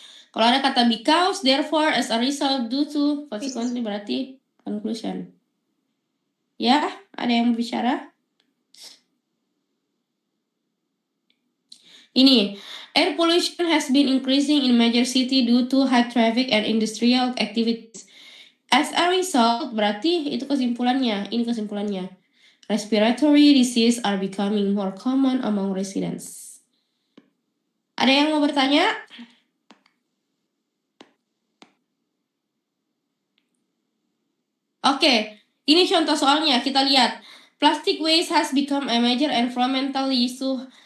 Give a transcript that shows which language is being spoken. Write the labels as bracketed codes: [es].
[id] Kalau ada kata [en] because, therefore, as a result, due to, consequently [id] berarti conclusion. Ya, ada yang bicara? Ini, [en] air pollution has been increasing in major city due to high traffic and industrial activities. As a result, [id] berarti itu kesimpulannya. Ini kesimpulannya. [en] Respiratory disease are becoming more common among residents. [id] Ada yang mau bertanya? Oke, ini contoh soalnya. Kita lihat. [en] Plastic waste has become a major environmental issue.